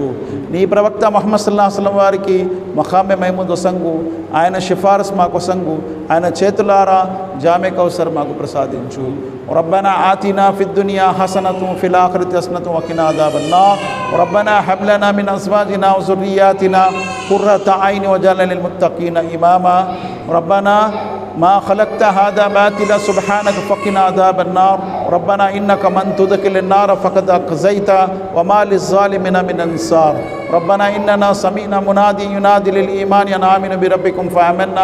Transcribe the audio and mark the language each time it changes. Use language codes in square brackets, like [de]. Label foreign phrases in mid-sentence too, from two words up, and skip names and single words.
[te] నీ ప్రవక్త ముహమ్మద్ [ar] صلى الله عليه وسلم [te] వారికి మఖామె మహమూద్ వసంగు, ఆయన సిఫారస్ మాకు వసంగు, ఆయన చేతులారా జామె కౌసర్ మాకు ప్రసాదించు. [ar] ربنا آتنا في الدنيا حسنة في الآخرة حسنة وقنا عذاب النار. ربنا هب لنا من أزواجنا و ذُرِّيَّاتِنَا قُرَّةَ أَعْيُنٍ وَاجْعَلْنَا لِلْمُتَّقِينَ إِمَامًا. ربنا ما خلقت هذا باطلا سبحانك فقنا عذاب النار. ربنا إنك من تدخل النار فقد أخزيته وما للظالمين من أنصار. ربنا إننا سمعنا منادي ينادي للإيمان أن آمنوا بربكم فآمنا.